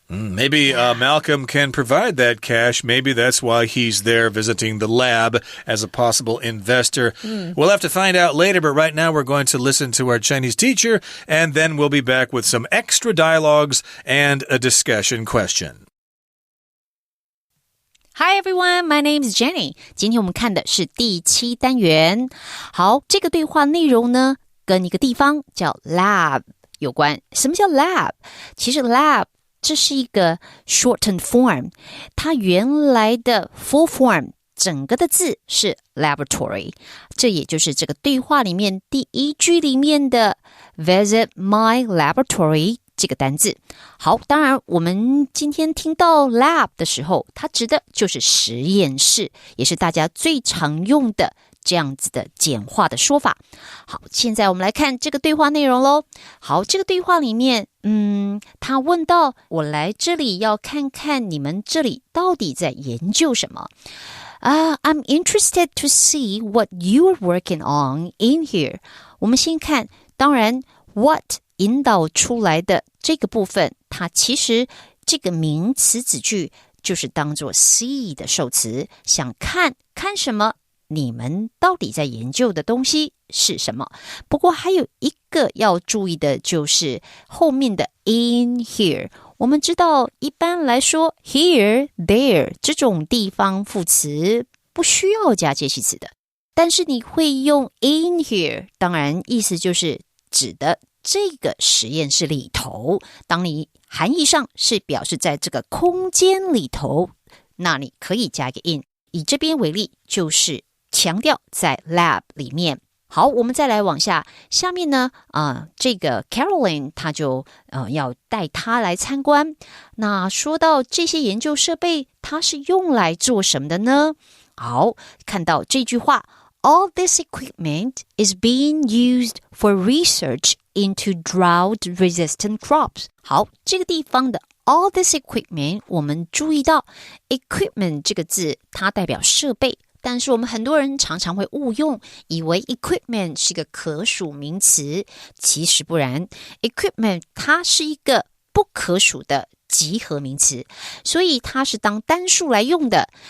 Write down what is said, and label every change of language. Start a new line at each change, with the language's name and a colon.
English: Maybe Malcolm can provide that cash. Maybe that's why he's there visiting the lab as a possible investor. We'll have to find out later, but right now we're going to listen to our Chinese teacher, and then we'll be back with some extra dialogues and a discussion question. Hi everyone, my name is Jenny.
Chinese: 今天我们看的是第7单元。好，这个对话内容呢，跟一个地方叫 lab 有关。什么叫 lab？其实 lab 这是一个 shortened form，它原来的 full form 整个的字是 laboratory， 这也就是这个对话里面第一句里面的 visit my laboratory 这个单字。好，当然我们今天听到 lab 的时候，它指的就是实验室，也是大家最常用的这样子的简化的说法。好，现在我们来看这个对话内容咯。好，这个对话里面他问到，我来这里要看看你们这里到底在研究什么。
English: I'm interested to see what you are working on in here.
Chinese: 我们先看，当然 what 引导出来的这个部分，它其实这个名词子句就是当作 see 的受词，想看什么，你们到底在研究的东西是什么。不过还有一个要注意的就是后面的 in here。我们知道一般来说 here, there 这种地方副词不需要加介系词的，但是你会用 in here，当然意思就是指的这个实验室里头，当你含义上是表示在这个空间里头，那你可以加一个 in。以这边为例，就是强调在 lab 里面。好，我们再来往下，下面呢这个 Caroline 她就要带她来参观。那说到这些研究設備，它是用來做什麼的呢？好，看到這句話
English: All this equipment is being used for research into drought-resistant crops.
Chinese: 好，这个地方的 all this equipment 我们注意到 equipment 这个字它代表设备，但是我们很多人常常会误用，以为 equipment 是一个可数名词，其实不然。 equipment 它是一个不可数的集合名词，所以它是当单数来用的。